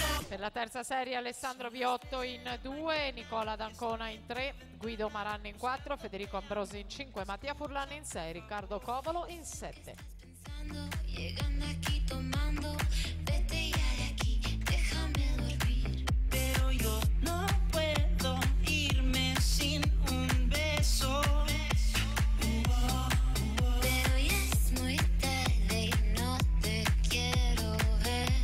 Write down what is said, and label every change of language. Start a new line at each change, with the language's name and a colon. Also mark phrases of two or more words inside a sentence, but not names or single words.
Italian: Per la terza serie Alessandro Viotto in 2, Nicola D'Ancona in 3, Guido Maranni in 4, Federico Ambrosi in 5, Mattia Furlan in 6, Riccardo Covolo in 7.
Spanish: Llegando aquí tomando, vete ya de aquí, déjame dormir. Pero yo no puedo irme sin un beso. Pero ya es muy tarde y no te quiero ver.